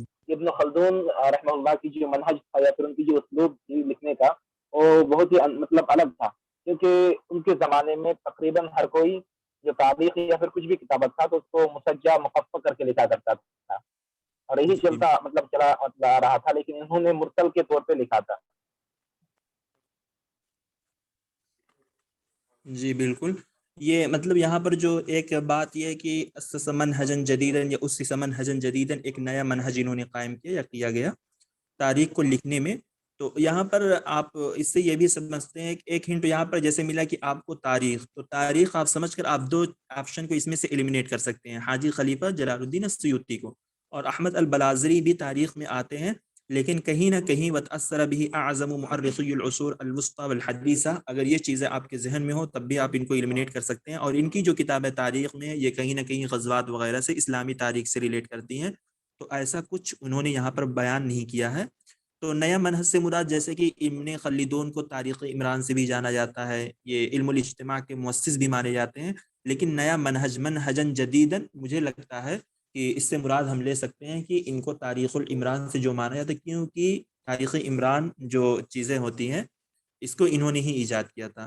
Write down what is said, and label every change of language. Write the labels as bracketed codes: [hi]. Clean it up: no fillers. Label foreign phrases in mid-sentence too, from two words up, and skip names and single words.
[ur] کہ ابن خلدون رحمہ اللہ کی جو منہج تھا یا پھر ان کی جو اسلوب تھی لکھنے کا, وہ بہت ہی مطلب الگ تھا, کیونکہ ان کے زمانے میں تقریباً ہر کوئی جو تاریخ یا پھر کچھ بھی کتابت تھا تو اس کو مسجع مخفف کر کے لکھا کرتا تھا, اور یہی جی چلتا مطلب چلا آ رہا تھا, لیکن انہوں نے مرسل کے طور پہ لکھا تھا. جی بالکل. یہ مطلب یہاں پر جو ایک بات یہ ہے کہ [ar] اسس منہجن جدیدن [ur] یا [ar] اسس منہجن جدیدن, [ur] ایک نیا منہج انہوں نے قائم کیا یا کیا گیا تاریخ کو لکھنے میں. تو یہاں پر آپ اس سے یہ بھی سمجھتے ہیں کہ ایک ہنٹ یہاں پر جیسے ملا کہ آپ کو تاریخ, تو تاریخ آپ سمجھ کر آپ 2 آپشن کو اس میں سے ایلیمنیٹ کر سکتے ہیں, حاجی خلیفہ جلال الدین السیوطی کو اور احمد البلازری بھی تاریخ میں آتے ہیں, لیکن کہیں نہ کہیں [ar] وتأثر به اعظم مؤرخی العصور الوسطی والحدیثہ. [ur] اگر یہ چیزیں آپ کے ذہن میں ہو تب بھی آپ ان کو ایلیمنیٹ کر سکتے ہیں, اور ان کی جو کتاب ہے تاریخ میں یہ کہیں نہ کہیں غزوات وغیرہ سے اسلامی تاریخ سے ریلیٹ کرتی ہیں, تو ایسا کچھ انہوں نے یہاں پر بیان نہیں کیا ہے. تو نیا منہج سے مراد جیسے کہ ابن خلدون کو تاریخ عمران سے بھی جانا جاتا ہے, یہ علم الاجتماع کے مؤسس بھی مانے جاتے ہیں, لیکن نیا منہج [ar] منہجن جدیدن [ur] مجھے لگتا ہے کہ اس سے مراد ہم لے سکتے ہیں کہ ان کو تاریخ العمران سے جو مانا جاتا ہے, کیونکہ تاریخ عمران جو چیزیں ہوتی ہیں اس کو انہوں نے ہی ایجاد کیا تھا.